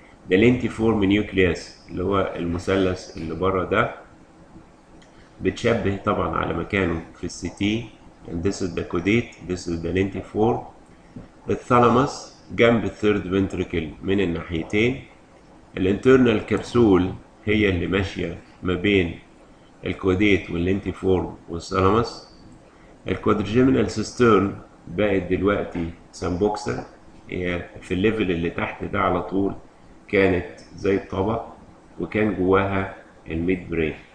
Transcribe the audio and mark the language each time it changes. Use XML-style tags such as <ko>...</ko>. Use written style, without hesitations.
<ar>the lentiform nucleus اللي هو المثلث اللي بره ده بتشبه طبعا على مكانه في السي تي.</ar> <en>and this is the caudate, this is the lentiform.</en> <ar>الثالاموس جنب الثيرد فنتريكل من الناحيتين. الانترنال كبسول هي اللي ماشية ما بين الكوديت واللينتيفورم والثالاموس. الكوادرجيمينال سيسترن بقت دلوقتي سامبوكسا، هي في الليفل اللي تحت ده على طول كانت زي الطبق وكان جواها الميد برين.</ar>